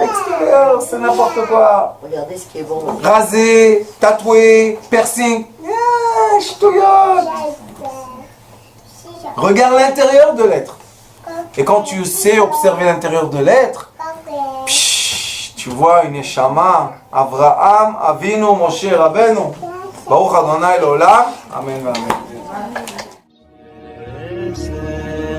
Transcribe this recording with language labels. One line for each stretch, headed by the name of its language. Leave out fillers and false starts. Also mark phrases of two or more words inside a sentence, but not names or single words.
French: L'extérieur, c'est n'importe quoi. Regardez ce qui est bon. Rasé, tatoué, piercing. Ch'touillot. Regarde l'intérieur de l'être. Et quand tu sais observer l'intérieur de l'être, tu vois une Neshama, Avraham, Avinu, Moshe Rabbeinu.
Hebrew: ברוך אדוני לעולם. Amen. Amen.